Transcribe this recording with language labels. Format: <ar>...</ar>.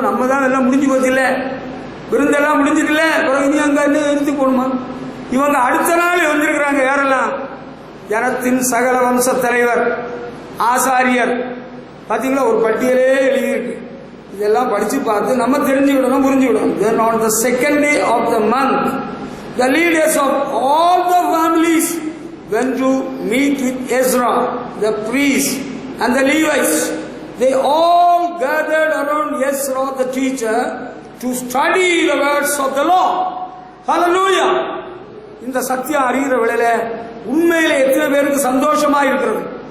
<ta>நம்ம தான் எல்லாம் முடிஞ்சு போச்சு இல்ல, விருந்தெல்லாம் முடிஞ்சிட்டு இல்ல, பிறகு இனி அங்க இருந்து போகணுமா? இவங்க அடுத்த நாள் வந்திருக்கிறாங்க. யாரெல்லாம்? ஜனத்தின் சகல வம்ச தலைவர், ஆசாரியர். பாத்தீங்களா, ஒரு பட்டியலே எழுதியிருக்கு. இதெல்லாம் படிச்சு பார்த்து நம்ம தெரிஞ்சுக்கிடணும், புரிஞ்சுக்கிடணும்.</ta> <en>Then on the second day of the month, the leaders of all the families went to meet with Ezra, the priest, and the Levites. They all gathered around Ezra, the teacher, to study the words of the law. Hallelujah!</en> <ta>இந்த சத்தியம் அறிகிற வேளையில உண்மையில எத்தனை பேருக்கு சந்தோஷமா இருக்கிறது?</ta>